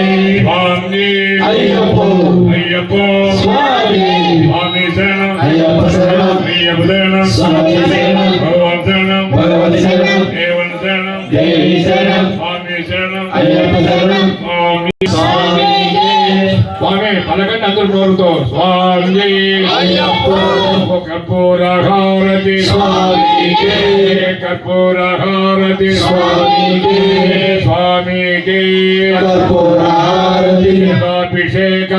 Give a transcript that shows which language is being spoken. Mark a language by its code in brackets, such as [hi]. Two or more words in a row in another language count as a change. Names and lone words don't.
[te] स्वामी अय्यप्पो अय्यप्पो स्वामी స్వామి శరణం అయ్యప్ప శరణం అయ్యప్ప శరణం స్వామి శరణం భగవాన శరణం భగవతీ శరణం దేవన శరణం దేవీ శరణం స్వామి శరణం అయ్యప్ప శరణం स्वामी स्वामीके స్వామి పలకండి అందరూ నోరుతో స్వామి అయ్యప్ప కర్పూరహారతి స్వామికే కర్పూరహారతి స్వామికే స్వామికే కర్పూరహారతి అభిషేకం